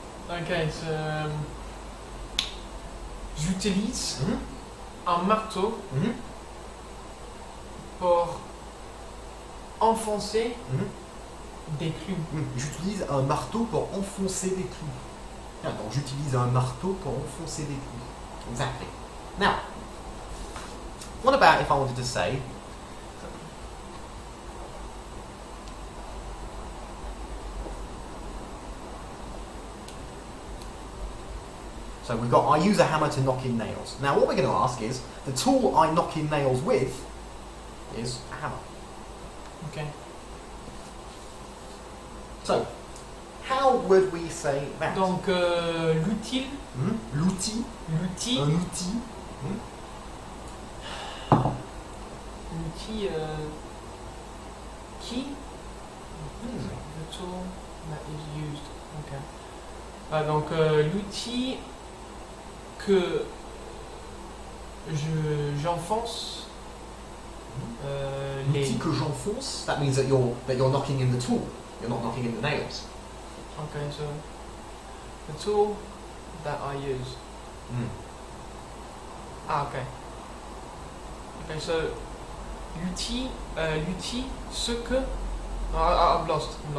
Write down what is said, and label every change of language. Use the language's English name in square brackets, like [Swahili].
[French] Ok, j'utilise un marteau pour enfoncer des clous. J'utilise un marteau pour enfoncer des clous. Ah, donc j'utilise un marteau pour enfoncer des clous. [English] Exactly. Now, what about if I wanted to say so we've got I use a hammer to knock in nails. Now what we're going to ask is the tool I knock in nails with is a hammer. Ok. So, how would we say that? [French] Donc l'outil. L'outil. L'outil. Un outil. L'outil qui. [English] The tool that is used. [French] Ok. Ah, donc l'outil que j'enfonce. L'outil que j'enfonce. [English] That means that you're knocking in the tool. You're not knocking in the nails. Okay, so the tool that I use. Ah, okay. Okay, so [French] l'outil, ce que. [English] I'm lost.